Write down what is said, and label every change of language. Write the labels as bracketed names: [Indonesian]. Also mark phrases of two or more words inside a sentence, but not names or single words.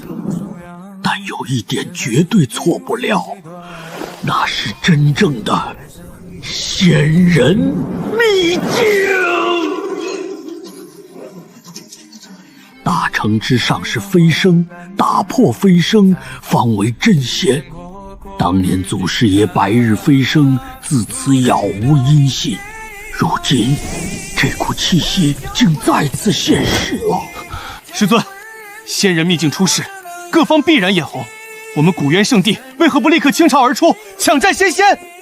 [Chinese] 但有一点絕對錯不了，那是真正的仙人秘境。大城之上是飞升，打破飞升方为真仙。當年祖師爺白日飛升，自此杳無音信。如今這股氣息竟再次現世了。師尊，仙人秘境出事，各方必然眼紅。我們古元聖地為何不立刻傾巢而出，搶佔仙仙？